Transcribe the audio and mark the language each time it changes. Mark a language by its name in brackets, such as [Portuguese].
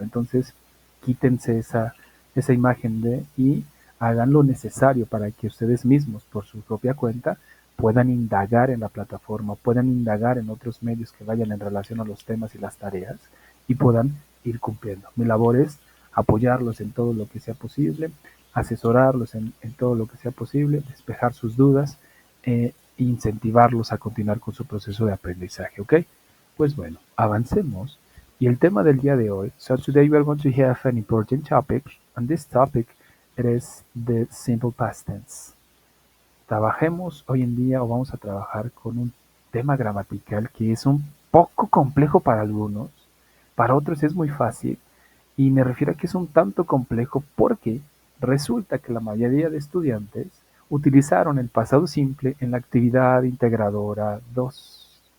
[Spanish] Entonces quítense esa imagen y hagan lo necesario para que ustedes mismos, por su propia cuenta, puedan indagar en la plataforma, puedan indagar en otros medios que vayan en relación a los temas y las tareas y puedan ir cumpliendo. Mi labor es apoyarlos en todo lo que sea posible, asesorarlos en todo lo que sea posible, despejar sus dudas e incentivarlos a continuar con su proceso de aprendizaje, ¿ok? Pues bueno, avancemos. Y el tema del día de hoy, [English] so today we are going to have an important topic, and this topic it is the simple past tense. [Spanish] Trabajemos hoy en día o vamos a trabajar con un tema gramatical que es un poco complejo para algunos, para otros es muy fácil, y me refiero a que es un tanto complejo porque resulta que la mayoría de estudiantes utilizaron el pasado simple en la actividad integradora 2.